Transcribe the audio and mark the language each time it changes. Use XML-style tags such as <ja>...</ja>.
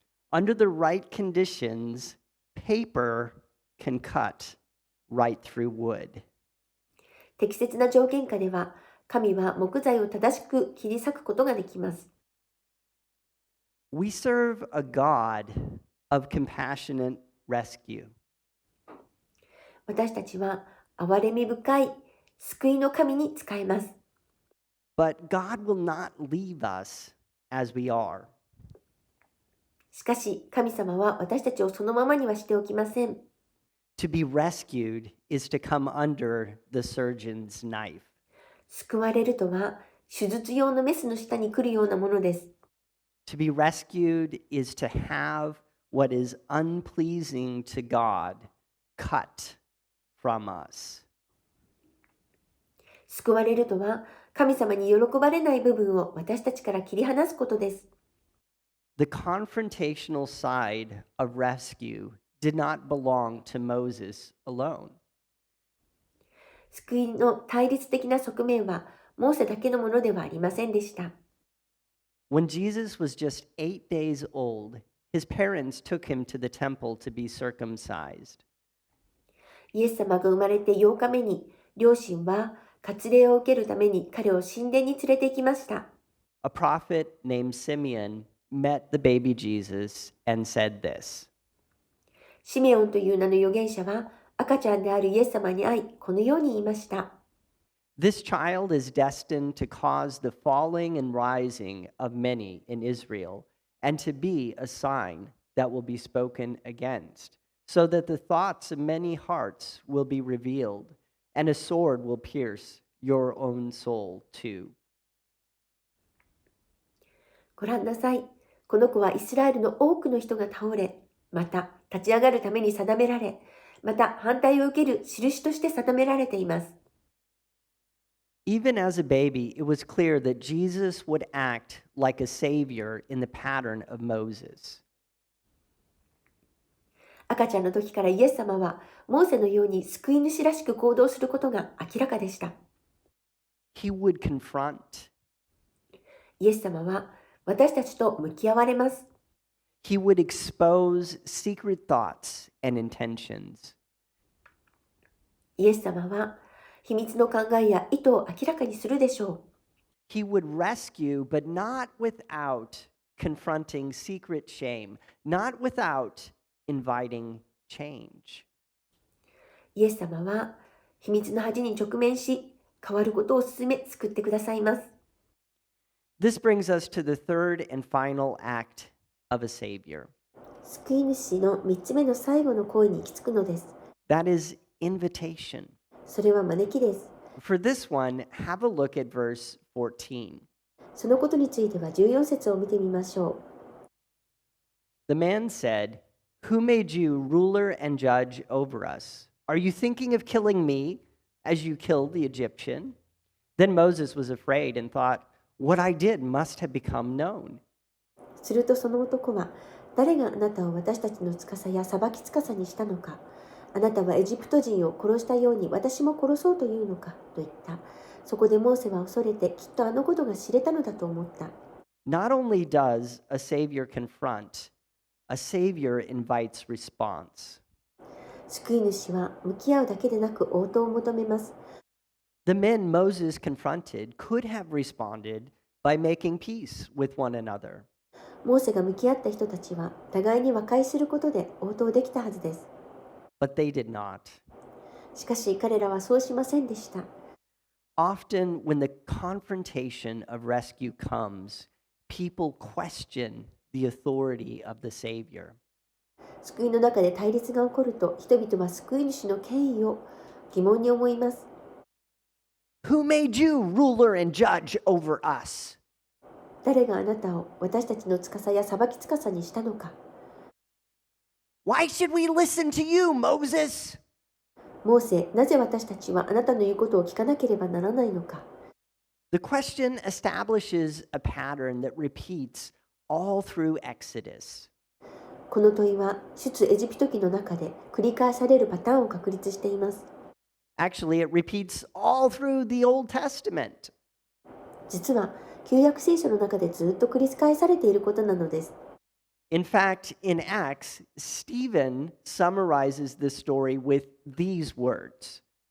<en>Under the right conditions, paper can cut right through wood.</en> <ja>適切な条件下では、神は木材を正しく切り裂くことができます。</ja> <en>We serve a God of compassionate rescue.</en> <ja>私たちは憐れみ深い救いの神に仕えます。</ja> <en>But God will not leave us as we are.</en> <ja>しかし、神様は私たちをそのままにはしておきません。</ja> <en>To be rescued is to come under the surgeon's knife.</en> <ja>救われるとは、手術用のメスの下に来るようなものです。</ja> <en>To be rescued is to have what is unpleasing to God cut from us.</en> <ja>救われるとは、神様に喜ばれない部分を私たちから切り離すことです。</ja> <en>The confrontational side of rescue did not belong to Moses alone.</en> <ja>救いの対立的な側面は、モーセだけのものではありませんでした。</ja> <en>When Jesus was just 8 days old, his parents took him to the temple to be circumcised.</en> <ja>イエス様が生まれて8日目に、両親は割礼を受けるために彼を神殿に連れて行きました。</ja> <en>A prophet named Simeon met the baby Jesus and said this.</en> <ja>シメオンという名の預言者は、赤ちゃんであるイエス様に会い、このように言いました。</ja> <en>This child is destined to cause the falling and rising of many in Israel, and to be a sign that will be spoken against, so that the thoughts of many hearts will be revealed, and a sword will pierce your own soul too.</en> <ja>ご覧なさい。この子はイスラエルの多くの人が倒れ、また立ち上がるために定められ、また反対を受ける印として定められています。</ja> <en>Even as a baby, it was clear that Jesus would act like a savior in the pattern of Moses.</en> <ja>赤ちゃんの時からイエス様は、モーセのように救い主らしく行動することが明らかでした。</ja> <en>He would confront.</en> <ja>イエス様は私たちと向き合われます。</ja> <en>He would expose secret thoughts and intentions.</en> <ja>イエス様は秘密の考えや意図を明らかにするでしょう。</ja> <en>He would rescue, but not without confronting secret shame, not without inviting change.</en> <ja>イエス様は秘密の恥に直面し、変わることを勧め救ってくださいます。</ja> <en>This brings us to the third and final act of a Savior.</en> <ja>救い主の3つ目の最後の行為に行き着くのです。</ja> <en>That is invitation.</en> <ja>それは招きです。</ja> <en>For this one, have a look at verse 14.</en> <ja>そのことについては14節を見てみましょう。</ja> <en>The man said, "Who made you ruler and judge over us? Are you thinking of killing me as you killed the Egyptian?" Then Moses was afraid and thought, "What I did must have become known."</en> <ja>するとその男は、誰があなたを私たちの司や裁き司にしたのか、あなたはエジプト人を殺したように私も殺そうというのかと言った。そこでモーセは恐れて、きっとあのことが知れたのだと思った。</ja> <en>Not only does a Savior confront, a Savior invites response.</en> <ja>救い主は向き合うだけでなく応答を求めます。</ja> <en>The men Moses confronted could have responded by making peace with one another.</en> <ja>モーセが向き合った人たちは互いに和解することで応答できたはずです。</ja> <en>But they did not.</en> <ja>しかし彼らはそうしませんでした。</ja> <en>Often, when the confrontation of rescue comes, people question the authority of the Savior.</en> <ja>救いの中で対立が起こると、人々は救い主の権威を疑問に思います。</ja> <en>Who made you ruler and judge over us?</en> <ja>誰があなたを私たちの司や裁き司にしたのか。</ja> <en>Why should we listen to you, Moses?</en> <ja>モーセ、なぜ私たちはあなたの言うことを聞かなければならないのか。</ja> <en>The question establishes a pattern that repeats all through Exodus.</en> <ja>この問いは出エジプト記の中で繰り返されるパターンを確立しています。</ja> <en>Actually, it repeats all through the Old Testament.</en> <ja>実は旧約聖書の中でずっと繰り返されていることなのです。</ja> <en>In fact, in Acts, Stephen summarizes the story with these words.</en>